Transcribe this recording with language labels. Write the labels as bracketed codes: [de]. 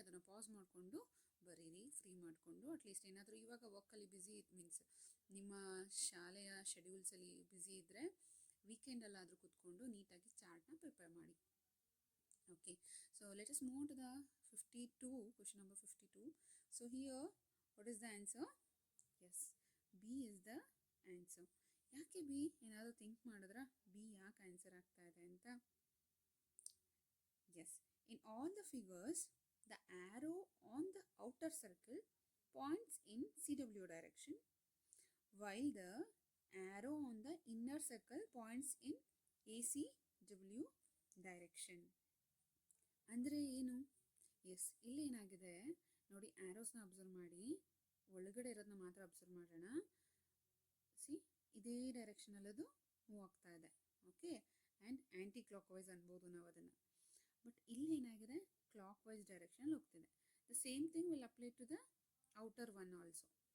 [kn] ಅದನ್ನು ಪಾಸ್ ಮಾಡಿಕೊಂಡು ಬರೀರಿ, ಫ್ರೀ ಮಾಡಿಕೊಂಡು. ಅಟ್ಲೀಸ್ಟ್ ಏನಾದರೂ ಇವಾಗ ವರ್ಕಲ್ಲಿ ಬ್ಯುಸಿ ಮೀನ್ಸ್ ನಿಮ್ಮ ಶಾಲೆಯ ಶೆಡ್ಯೂಲ್ಸಲ್ಲಿ ಬ್ಯುಸಿ ಇದ್ದರೆ ವೀಕೆಂಡಲ್ಲಾದರೂ ಕೂತ್ಕೊಂಡು ನೀಟಾಗಿ ಚಾರ್ಟ್ನ ಪ್ರಿಪೇರ್ ಮಾಡಿ. [en] Okay, so let us move to the 52, question number 52. So here what is the answer? Yes, B is the answer. [kn] ಯಾಕೆ ಬಿ? ಏನಾದರೂ ಥಿಂಕ್ ಮಾಡಿದ್ರಾ ಬಿ ಯಾಕೆ ಆನ್ಸರ್ ಆಗ್ತಾ ಇದೆ ಅಂತ? [en] Yes, in all the figures the arrow on the outer circle points in CW direction while the arrow on the inner circle points in ACW direction. [kn] ಅಂದರೆ ಏನು? S, ಇಲ್ಲೇನಾಗಿದೆ ನೋಡಿ, ಆ್ಯರೋಸ್ನ observe ಮಾಡಿ, ಒಳಗಡೆ ಇರೋದನ್ನ ಮಾತ್ರ ಅಬ್ಸರ್ವ್ ಮಾಡೋಣ. ಸಿ, ಇದೇ ಡೈರೆಕ್ಷನಲ್ಲಿ ಅದು ಮೂವ್ ಆಗ್ತಾ ಇದೆ. Okay, and anti clock wise ಅನ್ಬೋದು ನಾವು ಅದನ್ನು. ಬಟ್ ಇಲ್ಲಿ ಏನಾಗಿದೆ, ಕ್ಲಾಕ್ ವೈಸ್ ಡೈರೆಕ್ಷನ್ ಹೋಗ್ತಿದೆ. [en] The same thing will apply to the outer one also.